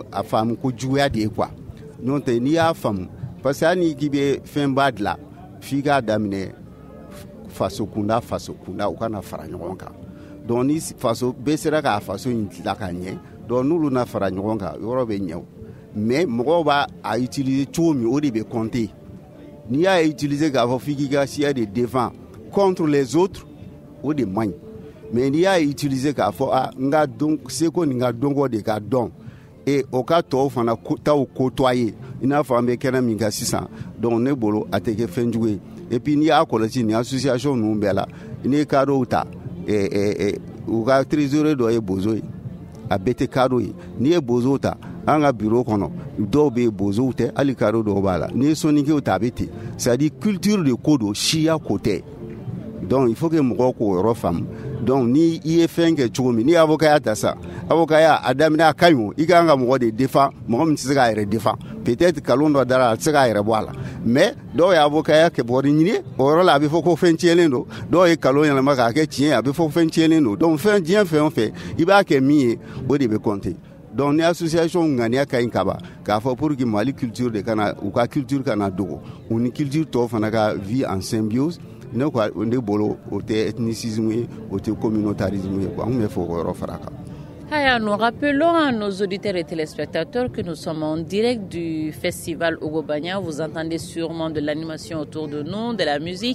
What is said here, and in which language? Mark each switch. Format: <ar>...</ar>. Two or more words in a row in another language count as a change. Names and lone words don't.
<bm>a faamu ko juguya de ye quoi n'o tɛ n'i y'a faamu</bm> <fr>parce que</fr> <bm>hali k'i bɛ fɛnba dilan f'i k'a daminɛ faso kunda u kana fara ɲɔgɔn kan donc ni faso bɛɛ sera k'a faso in dilan ka ɲɛ donc n'olu na fara ɲɔgɔn kan yɔrɔ bɛ ɲɛ o mais mɔgɔw b'a utiliser cogo min o de bɛ compter n'i y'a utiliser k'a fɔ f'i k'i ka siya de</bm> <fr>défend contre les autres</fr> <bm>o de man ɲi mais n'i y'a utiliser k'a fɔ n ka dɔn seko ni n ka dɔnko de ka dɔn et o ka tɔw fana taw côtoyer i n'a fɔ an bɛ kɛnɛ min kan sisan donc ne bolo a tɛ kɛ fɛn jugu ye</bm> <fr>et puis</fr> <bm>n'i y'a kɔlɔsi ni association ninnu bɛɛ la n'i ye kadɔw ta u ka trésorier dɔ ye bozo ye a bɛɛ tɛ kadɔ ye. N'i ye bozow ta an ka bureau kɔnɔ dɔw bɛ bozow tɛ hali kadɔ dɔw b'a la. N'i ye soninkew ta a bɛ ten.</bm> <fr>C'est à dire culture</fr> <bm>de ko don siya ko tɛ.</bm> <fr>Donc il faut que</fr> <bm>mɔgɔw k'o yɔrɔ faamu. Donc ni i ye fɛn kɛ cogo min, ni avocat ya ta sa, avocat ya a daminɛ a ka ɲi o, i ka kan ka mɔgɔ de défend, mɔgɔ min tɛ se k'a yɛrɛ défend. Peut-être kalon dɔ dara a tɛ se k'a yɛrɛ bɔ a la. Mais dɔw ye avocat ya kɛ bɔri ɲini, o yɔrɔ la a bɛ fɔ ko fɛn tiɲɛlen don. Dɔw ye kalon yɛlɛma k'a kɛ tiɲɛ, a bɛ fɔ fɛn tiɲɛlen don. Donc fɛn diɲɛ fɛn o fɛn i b'a kɛ min ye, o de bɛ compter. Donc ni association ŋaniya ka ɲi kaba k'a fɔ</bm> <fr>pour que</fr> <bm>Mali culture de kana u ka culture kana dogo, u ni culture tɔw fana ka</bm> <fr>vie en symbiose. Ne quoi on est bolo au ethnicisme au communautarisme quoi on me faut faraka. Aya, nous rappelons à nos auditeurs et téléspectateurs que nous sommes en direct du festival Ogobanya. Vous entendez sûrement de l'animation autour de nous, de la musique.</fr>